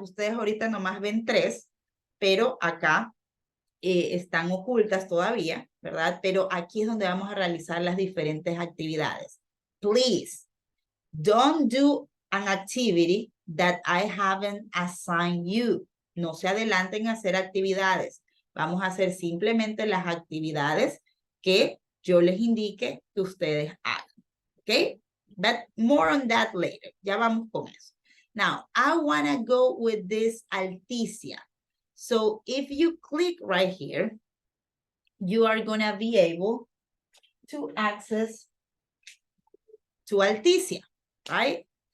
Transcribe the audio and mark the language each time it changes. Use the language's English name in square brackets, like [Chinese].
[Spanish] Ustedes ahorita nomás ven 3, pero acá están ocultas todavía, ¿verdad? Pero aquí es donde vamos a realizar las diferentes actividades. [English] Please, don't do an activity that I haven't assigned you. [Spanish] No se adelanten a hacer actividades. Vamos a hacer simplemente las actividades que yo les indique que ustedes hagan, ¿ok? [English] But more on that later. [Spanish] Ya vamos con eso. [English] Now, I want to go with this Alticia. So if you click right here, you are going to be able to access to Alticia, right?